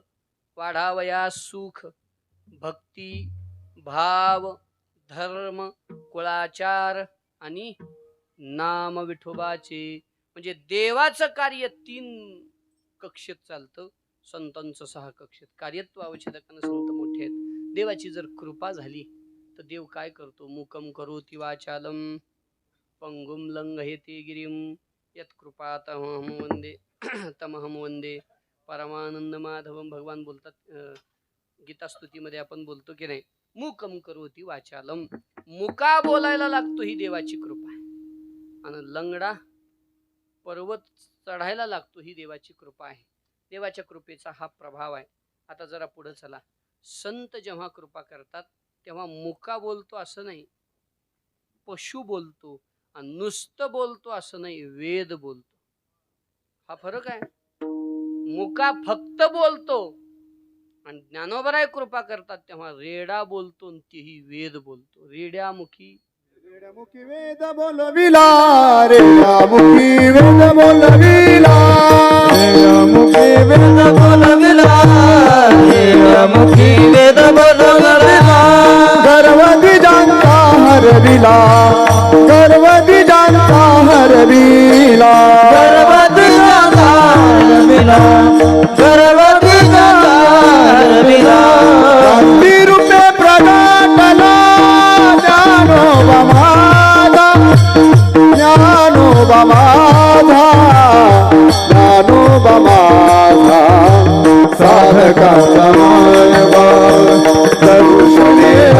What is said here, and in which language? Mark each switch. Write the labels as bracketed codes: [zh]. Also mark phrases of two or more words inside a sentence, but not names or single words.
[mr] वाढावया सुख भक्ती भाव धर्म कुळाचार आणि नाम विठोबाचे. म्हणजे देवाचं कार्य 3 कक्षेत चालतं, संतांचं 6 कक्षेत. कार्यत्व अवच्छेदकानं संत मोठे आहेत. देवाची जर कृपा झाली तर देव काय करतो? [sa] मुकम करोति वाचालम पंगुम लंघयते गिरिम यत्कृपा तमहम वंदे तमहम वंदे परमानंद माधवम. [mr] भगवान बोलतात गीता स्तुतीमध्ये, आपण बोलतो की नाही, [sa] मुकम करोति वाचालम. [mr] मुका बोलायला लागतो ही देवाची कृपा आहे. आणि लंगडा पर्वत चढायला लागतो ही देवाची कृपा आहे. देवाच्या कृपेचा हा प्रभाव आहे. आता जरा पुढे चला. संत जेव्हा कृपा करतात तेव्हा मुका बोलतो असं नाही, पशु बोलतो. आणि नुसतं बोलतो असं नाही, वेद बोलतो. हा फरक आहे. मुका फक्त बोलतो आणि ज्ञानोबराय कृपा करतात तेव्हा रेडा बोलतो, तेही वेद बोलतो. रेड्यामुखी मुखी वेद बोलविला रे मुखी वेद बोलविला मुखी वेद बोलविला मुखी वेद बोलविला गर्वदी जानता हरविला गर्वदी जानता हरविला गर्वदी जानता हरविला गर्वदी जानता हरविला क्रांती रूपे प्रगटला ज्ञानोबा माझा ज्ञानोबा माझा ज्ञानोबा माझा साधका समायवा दर्शने